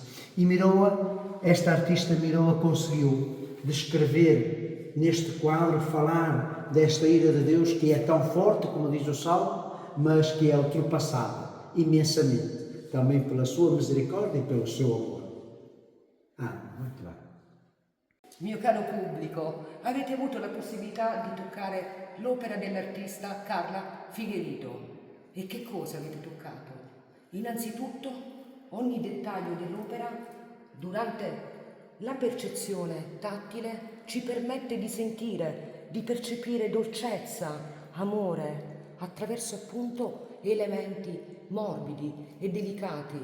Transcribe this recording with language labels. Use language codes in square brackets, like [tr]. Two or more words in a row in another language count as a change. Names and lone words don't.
[pt] E Miroa, esta artista Miroa, conseguiu descrever neste quadro, falar desta ira de Deus que é tão forte, como diz o Salmo, mas que é ultrapassada imensamente, também pela sua misericórdia e pelo seu amor. Muito bem. [it] Mio caro pubblico, avete avuto la possibilità di toccare l'opera dell'artista Carla Figueredo. E che cosa avete toccato? Innanzitutto, ogni dettaglio dell'opera, durante la percezione tattile, ci permette di sentire, di percepire dolcezza, amore, attraverso appunto elementi morbidi e delicati.